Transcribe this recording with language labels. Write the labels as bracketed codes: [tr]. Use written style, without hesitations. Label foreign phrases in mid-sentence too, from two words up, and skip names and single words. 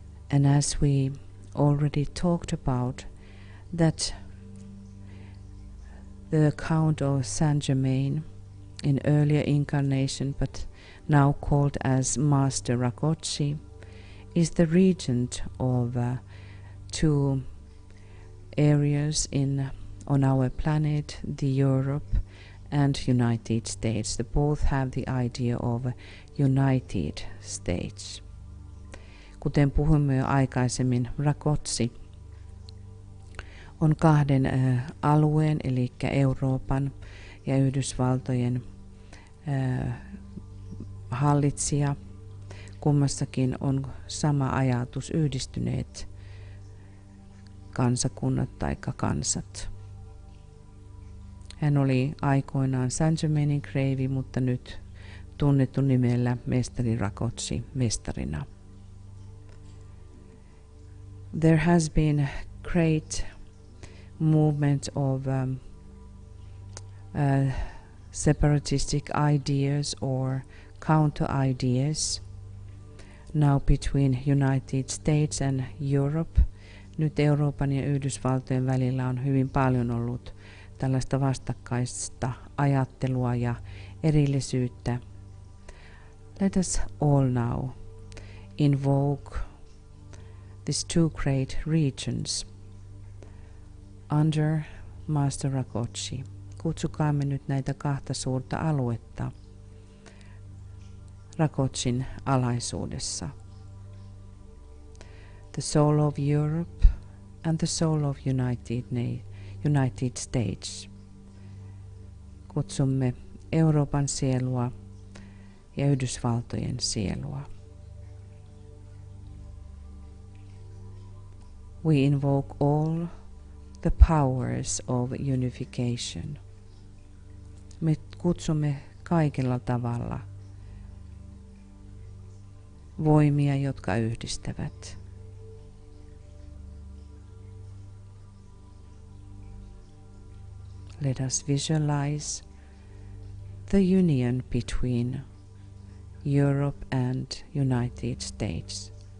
[en] And as we already talked about, that the account of Saint Germain in earlier incarnation, but now called as Master Rakoczy, is the regent of two areas on our planet, the Europe and United States. They both have the idea of United States. [fi] Kuten puhuimme jo aikaisemmin, Rakoczy on kahden alueen, eli Euroopan ja Yhdysvaltojen hallitsija. Kummassakin on sama ajatus, yhdistyneet kansakunnat tai kansat. Hän oli aikoinaan Saint Germainin kreivi, mutta nyt tunnettu nimellä mestari Rakoczy mestarina. [en] There has been great movement of separatistic ideas or counter ideas now between United States and Europe. [fi] Nyt Euroopan ja Yhdysvaltojen välillä on hyvin paljon ollut tällaista vastakkaista ajattelua ja erillisyyttä. [en] Let us all now invoke these two great regions under Master Rakoczy. [fi] Kutsukaamme nyt näitä kahta suurta aluetta Rakocyn alaisuudessa. [en] The soul of Europe and the soul of United States. [fi] Kutsumme Euroopan sielua ja Yhdysvaltojen sielua. [en] We invoke all the powers of unification. [fi] Me kutsumme kaikella tavalla voimia, jotka yhdistävät. [en] Let us visualize the union between Europe and United States.